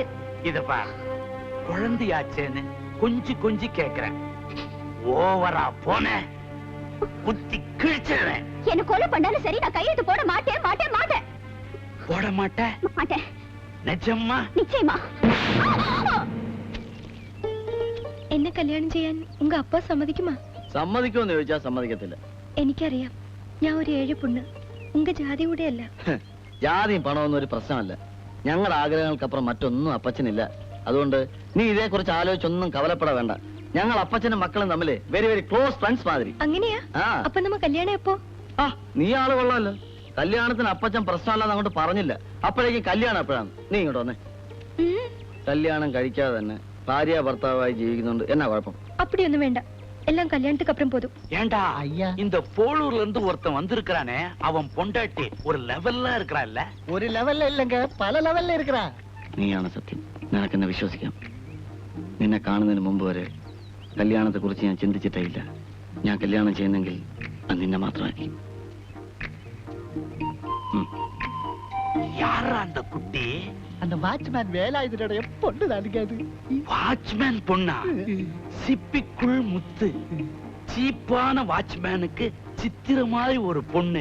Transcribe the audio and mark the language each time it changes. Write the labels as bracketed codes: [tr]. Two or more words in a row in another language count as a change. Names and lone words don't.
[ta] இத பார், குழந்தையாச்சேன்னு கொஞ்சி கேக்குறேன். ஓவரா போன குத்தி கிழிச்சிடுறேன். என்ன கொலை பண்ணாலும் சரி, நான் கையெழுத்து போட மாட்டேன். போட மாட்டேன். மாட்டேன். நிஜமா? நிச்சயமா. [ml] എന്നെ കല്യാണം ചെയ്യാൻ [ta] உங்க அப்பா [ml] സമ്മതിക്കുമാ? സമ്മതിക്കുമെന്ന് ചോദിച്ചാൽ സമ്മതിക്കത്തില്ല. എനിക്കറിയാം, ഞാൻ ഒരു ഏഴ് പെണ്ണ്, ഉങ്ക ജാതി കൂടെ അല്ല. ജാതിയും പണമൊന്നും ഒരു പ്രശ്നമല്ല. ഞങ്ങളുടെ ആഗ്രഹങ്ങൾക്കപ്പുറം മറ്റൊന്നും അപ്പച്ചനില്ല. അതുകൊണ്ട് നീ ഇതേക്കുറിച്ച് ആലോചിച്ചൊന്നും കവലപ്പെടാൻ വേണ്ട. ഞങ്ങൾ അപ്പച്ചനും മക്കളും തമ്മിൽ [en] very very close friends [ml] മാതിരി. അങ്ങനെയാ? അപ്പൊ നമ്മ കല്യാണം എപ്പോ? നീ ആള് കൊള്ളാമല്ലോ. കല്യാണത്തിന് അപ്പച്ചൻ പ്രശ്നമല്ലാന്ന് അങ്ങോട്ട് പറഞ്ഞില്ല. അപ്പോഴേക്കും കല്യാണം എപ്പോഴാണ്? നീ ഇങ്ങോട്ട് വന്നേ. കല്യാണം കഴിക്കാതെ തന്നെ ഭാര്യ ഭർത്താവായി ജീവിക്കുന്നുണ്ട്. എന്നാ കുഴപ്പം? [ta] அப்படிയൊന്നും വേണ്ട, எல்லாம் கல்யாணத்துக்கு அப்புறம் போதும். ஏண்டா இந்த போலூர்ல இருந்து ஒருத்தன் வந்திருக்கானே, அவன் பொண்டாட்டி ஒரு லெவல்ல இருக்கறான்ல? ஒரு லெவல்ல இல்லங்க, பல லெவல்ல இருக்கறா. [ml] നീയാണ് സത്യം. നിനക്കെന്നെ വിശ്വസിക്കാം. നിന്നെ കാണുന്നതിന് മുമ്പ് വരെ കല്യാണത്തെ കുറിച്ച് ഞാൻ ചിന്തിച്ചിട്ടേ ഇല്ല. ഞാൻ കല്യാണം ചെയ്യുന്നെങ്കിൽ അത് നിന്നെ മാത്രമായിരിക്കും. [ta] யாரா அந்த குட்டி? அந்த வாட்ச்மேன் வேலாயுதனுடைய பொண்ணு தானுங்க அது. வாட்ச்மேன் பொண்ணா? சிப்பிக்குள் முத்து. சீப்பான வாட்ச்மேனுக்கு சித்திர மாதிரி ஒரு பொண்ணு.